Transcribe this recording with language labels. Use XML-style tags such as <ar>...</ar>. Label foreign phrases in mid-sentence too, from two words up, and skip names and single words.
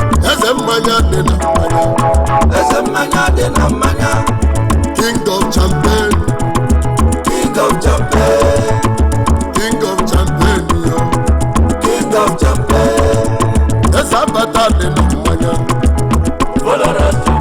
<ig>Eze mmanya dị na mmanya. Eze mmanya dị na mmanya.</ig> <en>King of champagne. King of champagne. King of champagne, yo. King of champagne.</en> <ig>Eze abata dị na mmanya.</ig> <en>Follow us.</en>